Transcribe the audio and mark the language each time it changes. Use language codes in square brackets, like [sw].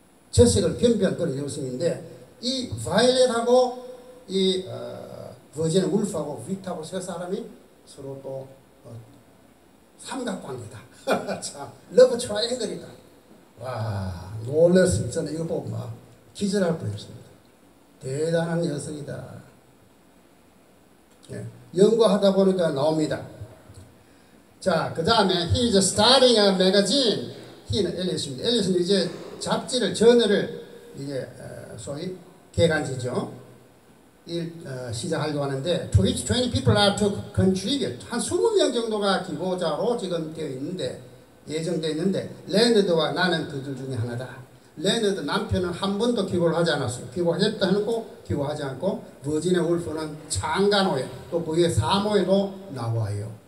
[ko] 재색을 겸비한 그런 여성인데 이 바이올렛하고 이 버지니아 울프하고 빅하고 세 사람이 서로 또 삼각관계다. 참 러브 트라이앵글이다. 와, 놀랐습니다. 저는 이거 보고 막 기절할 뻔했습니다. 대단한 여성이다. 예. 연구하다 보니까 나옵니다. 자, 그 다음에 [en] he is starting a magazine. [ko] he는 엘리엇입니다. 엘리엇은 이제 잡지를, 저널을 이제 소위 개간지죠. 시작하려고 하는데 [en] to which 20 people are to contribute. [ko] 한 20명 정도가 기고자로 지금 되어 있는데 예정되어 있는데 레너드와 나는 그들 중에 하나다. 레너드 남편은 한 번도 기고를 하지 않았어요. 기고하겠다 하고 기고하지 않고 버지니아 울프는 창간호에 또 그 위에 사모에도 나와요.